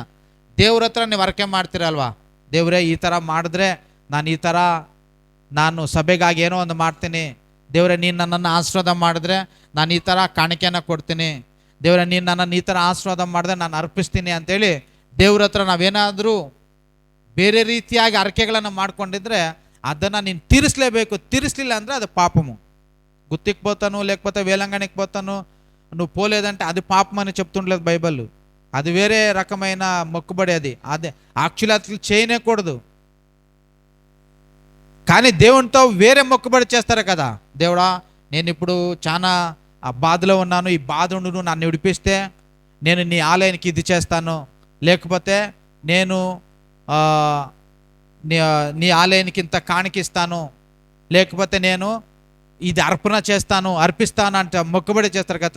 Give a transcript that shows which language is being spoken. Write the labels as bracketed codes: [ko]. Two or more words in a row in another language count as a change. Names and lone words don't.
[kn] ದೇವ್ರ ಹತ್ರ ನೀವು ಅರಕೆ ಮಾಡ್ತೀರಲ್ವಾ, ದೇವರೇ ಈ ಥರ ಮಾಡಿದ್ರೆ ನಾನು ಈ ಥರ ನಾನು ಸಭೆಗಾಗಿ ಏನೋ ಒಂದು ಮಾಡ್ತೀನಿ, ದೇವರೇ ನೀನು ನನ್ನನ್ನು ಆಶೀರ್ವಾದ ಮಾಡಿದ್ರೆ ನಾನು ಈ ಥರ ಕಾಣಿಕೆನ ಕೊಡ್ತೀನಿ, ದೇವರೇ ನೀನು ನನ್ನನ್ನು ಈ ಥರ ಆಶೀರ್ವಾದ ಮಾಡಿದ್ರೆ ನಾನು ಅರ್ಪಿಸ್ತೀನಿ ಅಂತೇಳಿ ದೇವ್ರ ಹತ್ರ ನಾವೇನಾದರೂ ಬೇರೆ ರೀತಿಯಾಗಿ ಅರಕೆಗಳನ್ನು ಮಾಡ್ಕೊಂಡಿದ್ರೆ ಅದನ್ನು ನೀನು ತೀರಿಸಲೇಬೇಕು. ತೀರಿಸಲಿಲ್ಲ ಅಂದರೆ ಅದು ಪಾಪము. [te] గుత్తికి పోతాను లేకపోతే వేలంగణికి పోతాను నువ్వు పోలేదంటే అది పాపమని చెప్తుండలేదు బైబిల్. అది వేరే రకమైన మొక్కుబడి. అదే యాక్చువల్లీ అసలు చేయనేకూడదు. కానీ దేవునితో వేరే మొక్కుబడి చేస్తారు కదా. దేవుడా నేను ఇప్పుడు చాలా బాధలో ఉన్నాను, ఈ బాధ ఉండు నన్ను విడిపిస్తే నేను నీ ఆలయానికి ఇది చేస్తాను, లేకపోతే నేను నీ ఆలయానికి ఇంత కాಣಿకిస్తాను, లేకపోతే నేను ఇది అర్పణ చేస్తాను, అర్పిస్తాను అంటే మొక్కుబడి చేస్తారు కదా.